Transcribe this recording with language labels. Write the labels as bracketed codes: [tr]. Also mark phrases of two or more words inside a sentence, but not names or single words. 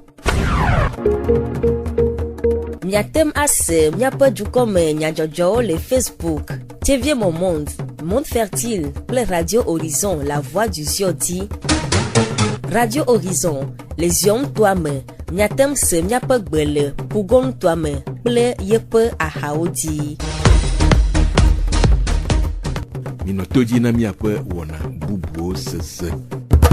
[ee] Miatem ase miaƒe dukɔme nyadzɔdzɔwo le Facebook TV Mon Monde, Monde Fertile kple Radio Horizon, La Voix du Zion di. Radio Horizon, le Zion ŋutɔa me, miatem se miaƒe gbe le Pugo ŋutɔa me kple yeƒe ahawo di. Minɔ to dzi na miaƒe wɔna bubuwo sese.